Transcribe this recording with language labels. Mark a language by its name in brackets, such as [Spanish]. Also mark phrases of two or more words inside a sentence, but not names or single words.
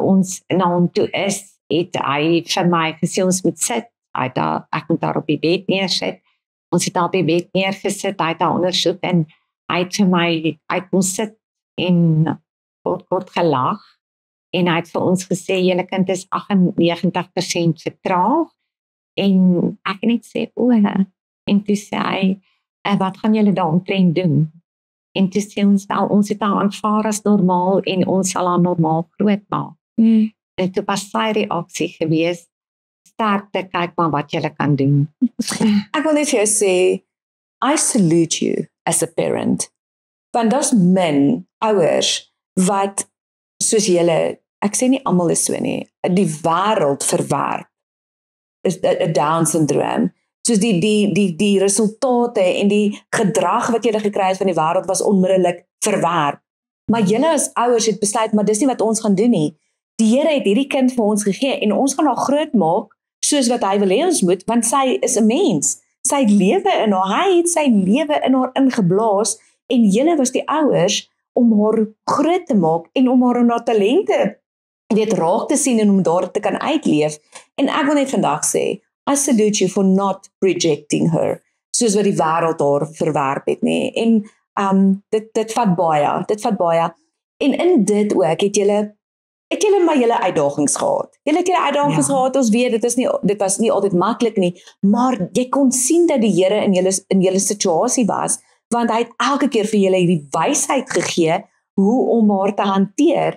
[Afrikaans] ons na hom toe is, het hy vir my gesê ons moet sit, ek moet daar op die bed neersit, ons het daar op die bed neergesit, hy het daar ondersoek, en hy het vir my uit ons sit, en kort gelag, en hy het vir ons gesê, julle kind is 98% vertraag, en ek net sê, en toe sê hy, wat gaan julle daaromtrent doen? En toe sê ons, ons het haar aanvaar as normaal, en ons sal haar normaal groot maak. En toe was sy reaksie gewees, sterkte, kyk maar wat julle kan doen. Ek wil net vir jou sê, [English] I salute you as a parent, [Afrikaans] want daar's min ouers wat, soos julle, ek sê nie almal is so nie, die wêreld verwerp, is 'n Down-sindroom, soos die resultate en die gedrag wat julle gekry het van die wêreld was onmiddellik verwerp. Maar julle as ouers het besluit, maar dis nie wat ons gaan doen nie. Die Here het hierdie kind vir ons gegee en ons gaan haar groot maak soos wat hy wil hê ons moet, want sy is 'n mens. Sy lewe in haar, hy het sy lewe in haar ingeblaas en julle was die ouers om haar groot te maak en om haar in haar talente raak te sien en om daar te kan uitleef. En ek wil net vandag sê, [English] I salute you for not rejecting her, [Afrikaans] soos wat die wêreld haar verwerp het, nie. En dit vat baie. En in dit ook het julle maar julle uitdagings gehad. Julle het julle uitdagings gehad, ons weet, dit was nie altyd maklik nie, maar jy kon sien dat die Here in julle situasie was, want hy het elke keer vir julle die wysheid gegee, hoe om haar te hanteer.